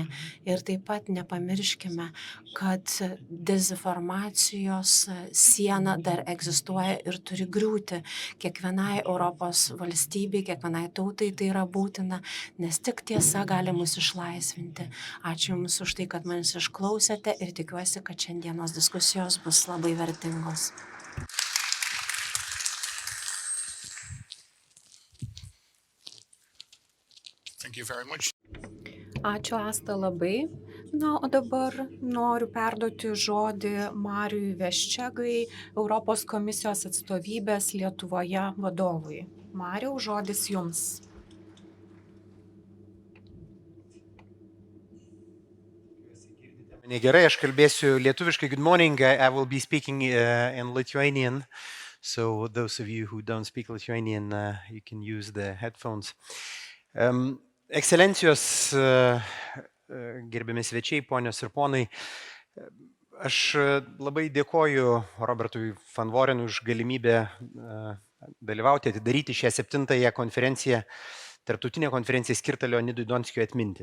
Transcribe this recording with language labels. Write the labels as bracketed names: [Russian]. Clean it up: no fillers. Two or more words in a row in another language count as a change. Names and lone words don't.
[Lithuanian] Ir taip pat nepamirškime, kad dezinformacijos siena dar egzistuoja ir turi griūti. Kiekvienai Europos valstybei, kiekvienai tautai tai yra būtina, nes tik tiesa gali mus išlaisvinti. Ačiū Jums už tai, kad manęs išklausėte ir tikiuosi, kad šiandienos diskusijos bus labai vertingos. [English] Thank you very much. [Lithuanian] Ačiū Asta labai. Na, o dabar noriu perduoti žodį Mariui Veščegai, Europos komisijos atstovybės Lietuvoje vadovui. Mariau, žodis Jums. Gerai, aš kalbėsiu lietuviškai. [English] Good morning. I will be speaking in Lithuanian. So those of you who don't speak Lithuanian, you can use the headphones. [Lithuanian] Ekscelencijos, gerbiami svečiai, ponios ir ponai, aš labai dėkoju Robertui Van Vorenui už galimybę dalyvauti, atidaryti šią 7-ąją konferenciją, tarptautinę konferenciją skirtą Leonidui Donskiui atminti.